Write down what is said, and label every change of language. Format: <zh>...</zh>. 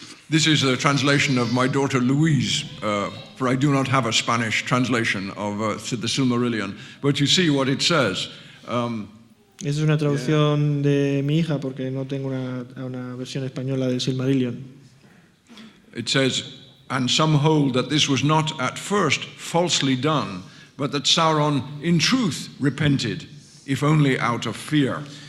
<en>This is a translation of my daughter Louise, for I do not have a Spanish translation of the Silmarillion, but you see what it says.</en> <es>Esa es una traducción de mi hija porque no tengo una versión española del Silmarillion.</es> <en>It says, and some hold that this was not at first falsely done, but that Sauron in truth repented, if only out of fear.</en>